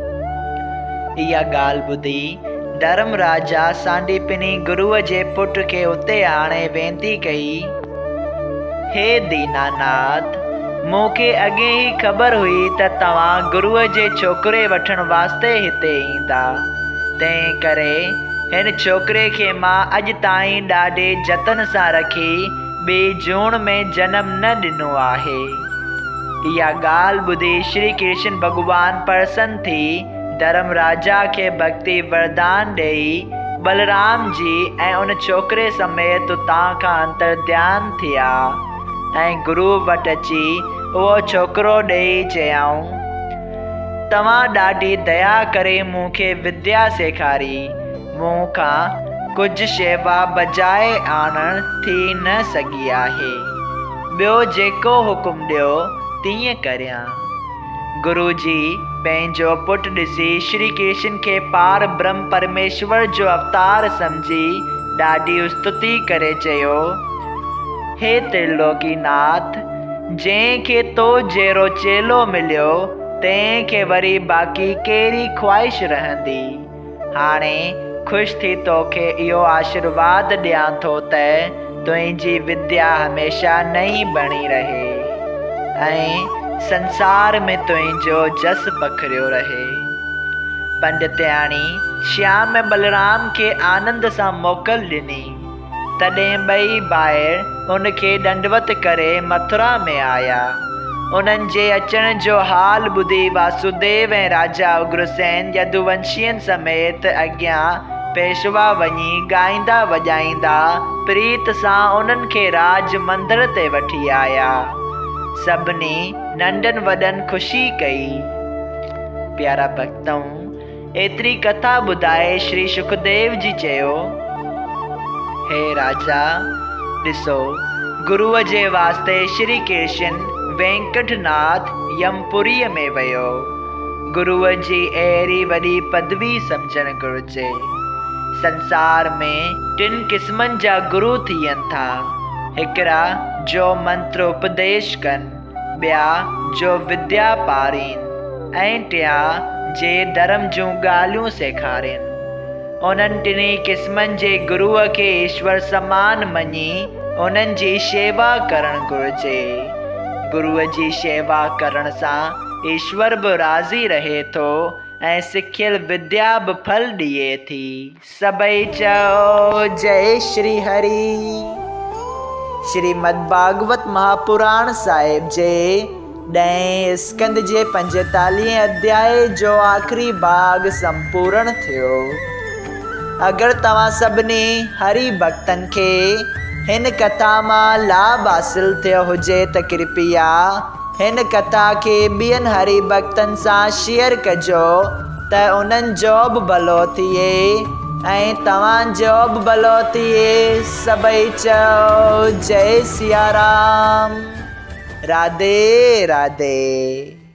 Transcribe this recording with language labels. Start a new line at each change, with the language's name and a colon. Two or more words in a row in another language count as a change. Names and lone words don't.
Sindhi: इहा ॻाल्हि ॿुधी धर्म राजा सांडीपनी गुरुअ जे पुट खे उते आणे वेनती कई, हे दीनानाथ, मूंखे अॻे ई ख़बर हुई त तव्हां गुरुअ जे छोकिरे वठण वास्ते हिते ईंदा। तंहिं करे हिन छोकिरे खे मां अॼु ताईं ॾाढे जतन सां रखी ॿिए जूण में जनमु न ॾिनो आहे। इहा ॻाल्हि ॿुधी श्री कृष्ण भॻवान प्रसन्न थी धर्म राजा खे भक्ति वरदान ॾेई बलराम जी ऐं उन छोकिरे समेत उतां खां अंतर्ध्यान थिया ऐं गुरु वटि अची उहो छोकिरो ॾेई चयाऊं, तव्हां ॾाढी दया करे मूंखे विद्या सेखारी, मूंखां कुझु शेवा बजाए आणण थी न सघी आहे। ॿियो जेको हुकुम ॾियो तीअं करियां। गुरु जी पंहिंजो पुटु ॾिसी श्री कृष्ण खे पार ब्रह्म परमेश्वर जो अवतार सम्झी ॾाढी स्तुति करे चयो, हे त्रिलोकीनाथ, जंहिंखे तो जहिड़ो चेलो मिलियो तंहिंखे वरी बाक़ी कहिड़ी ख्वाहिश रहंदी। हाणे ख़ुशि थी तोखे इहो आशीर्वाद ॾियां थो त तुंहिंजी विद्या हमेशा नई बणी रहे ऐं संसार में तुंहिंजो जस पखरियो रहे। पंडित्याणी श्याम बलराम खे आनंद सां मोकल ॾिनी। तॾहिं ॿई ॿाहिरि उनखे दंडवत करे मथुरा में आया। उन्हनि जे अचण जो हाल ॿुधी वासुदेव ऐं राजा उग्रसेन यदुवंशियनि समेत अॻियां पेशवा वञी ॻाईंदा वॼाईंदा प्रीत सां उन्हनि खे राज मंदिर ते वठी आया। सभिनी नंढनि वॾनि ख़ुशी कई। प्यारा भक्तों, एतिरी कथा ॿुधाए श्री सुखदेव जी चयो, हे राजा, ॾिसो, गुरुअ जे वास्ते श्री कृष्ण वेंकटनाथ यमपुरीअ में वियो। गुरुअ जी अहिड़ी वॾी पदवी सम्झणु घुरिजे। संसार में 3 क़िस्मनि जा गुरु थियनि था। हिकिड़ा जो मंत्र उपदेश कनि, ॿिया जो विद्या पारीनि ऐं टिया जे धर्म जूं ॻाल्हियूं सेखारीनि। उन्हनि 3 क़िस्मनि जे गुरुअ खे ईश्वर समान मञी उन्हनि जी शेवा करणु घुरिजे। गुरुअ जी शेवा करण सां ईश्वर बि राज़ी रहे थो ऐं सिखियल विद्या बि फल ॾिए थी। सभई चओ जय श्री हरि। श्रीमद् भागवत महापुराण साहिब जे 10 स्कंद जे 45 अध्याय जो आख़िरी भाग संपूर्ण थियो। अगरि तव्हां सभिनी हरि भक्तनि खे हिन कथा मां लाभ हासिल थियो हुजे त कृपया हिन कथा खे ॿियनि हरि भक्तनि सां शेयर कजो त उन्हनि जो बि भलो थिए ऐं तव्हांजो बि भलो थिए। सभई चओ जय सिया राम। राधे राधे।